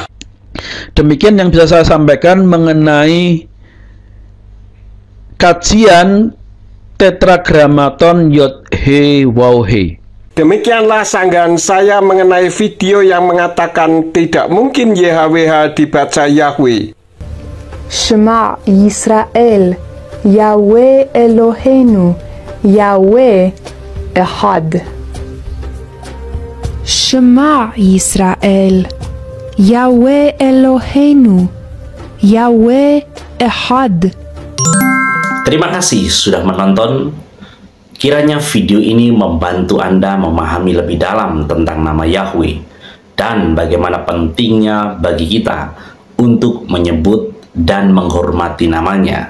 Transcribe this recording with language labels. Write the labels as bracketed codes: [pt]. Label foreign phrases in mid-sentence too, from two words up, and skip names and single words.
[id] Demikian yang bisa saya sampaikan mengenai kajian Tetragrammaton Yod-He Waw-He. Demikianlah sanggahan saya mengenai video yang mengatakan tidak mungkin YHWH dibaca Yahweh. [he] שמע ישראל, יהוה אלהינו, יהוה אחד. שמע ישראל, יהוה אלהינו, יהוה אחד. [id] Terima kasih sudah menonton. Kiranya video ini membantu Anda memahami lebih dalam tentang nama Yahweh dan bagaimana pentingnya bagi kita untuk menyebut dan menghormati namanya.